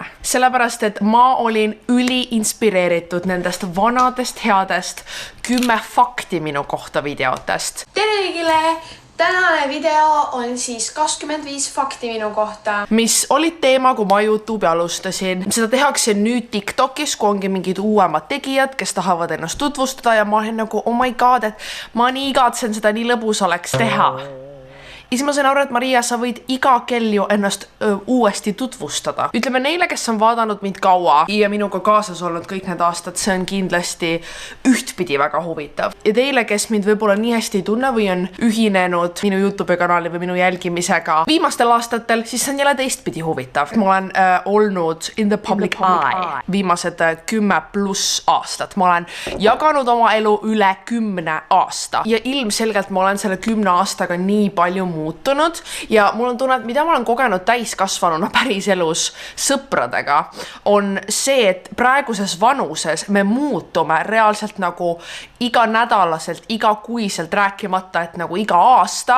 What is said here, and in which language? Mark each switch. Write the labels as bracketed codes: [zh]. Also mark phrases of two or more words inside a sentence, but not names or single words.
[et] Sellepärast, et ma olin üliinspireeritud nendest vanadest headest 10 fakti minu kohta videotest. Tere kõigile! Tänane video on siis 25 fakti minu kohta. Mis olid teema, kui ma YouTube'i alustasin. Seda tehakse nüüd TikTokis, kui ongi mingid uuemad tegijad, kes tahavad ennast tutvustada ja ma olen nagu, [en] oh my god, [et] et ma nii igatsen seda, nii lõbus oleks teha. Ja siis ma sain aru, et Maria, sa võid iga kell ju ennast uuesti tutvustada. Ütleme neile, kes on vaadanud mind kaua ja minuga kaasas olnud kõik need aastad, see on kindlasti ühtpidi väga huvitav. Ja teile, kes mind võib-olla nii hästi ei tunne või on ühinenud minu YouTube kanali või minu jälgimisega viimastel aastatel, siis see on jälle teistpidi huvitav. Ma olen olnud [en] in the public eye [et] viimased 10+ aastat. Ma olen jaganud oma elu üle 10 aasta. Ja ilmselgelt ma olen selle 10 aastaga nii palju muutunud ja mul on tunne, et mida ma olen kogenud täiskasvanuna päris elus sõpradega, on see, et praeguses vanuses me muutume reaalselt nagu iganädalaselt, igakuiselt, rääkimata, et nagu iga aasta.